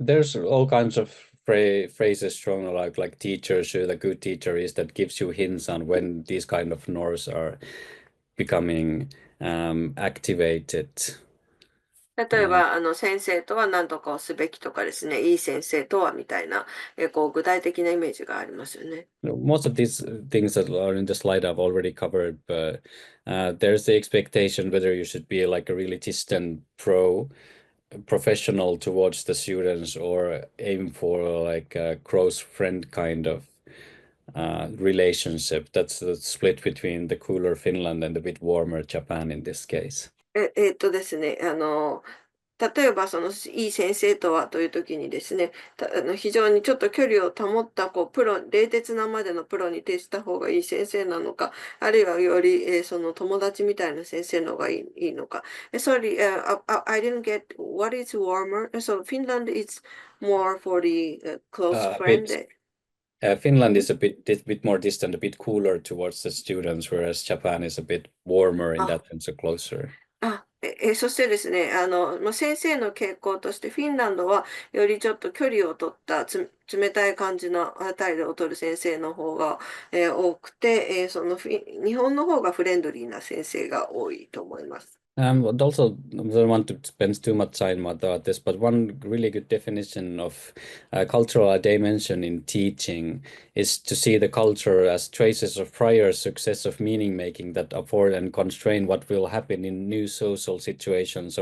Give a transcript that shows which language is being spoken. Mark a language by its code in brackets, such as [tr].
[en] There's all kinds of phrases thrown like teachers, who the good teacher is, that gives you hints on when these kind of norms are becoming activated. [ja] 例えば、先生とは何とかをすべきとかですね、いい先生とはみたいな、具体的なイメージがありますよね。 [en] Most of these things that are in the slide I've already covered, but there's the expectation whether you should be like a really distant professional towards the students or aim for like a close friend kind of relationship. That's the split between the cooler Finland and the bit warmer Japan in this case. [ja] ですね、例えば、いい先生とはという時にですね、非常にちょっと距離を保った、冷徹なまでのプロに徹した方がいい先生なのか、あるいはより、その友達みたいな先生の方がいいのか。 [en] Sorry, I didn't get what is warmer. So Finland is more for the close A bit friend. Finland is a bit more distant, a bit cooler towards the students, whereas Japan is a bit warmer in あ、 that sense, so closer. [ja] そしてですね、先生の傾向として、フィンランドはよりちょっと距離を取った冷たい感じの態度を取る先生の方が、多くて、日本の方がフレンドリーな先生が多いと思います。 [en] But also, I don't want to spend too much time about this, but one really good definition of cultural dimension in teaching is to see the culture as traces of prior success of meaning making that afford and constrain what will happen in new social situations.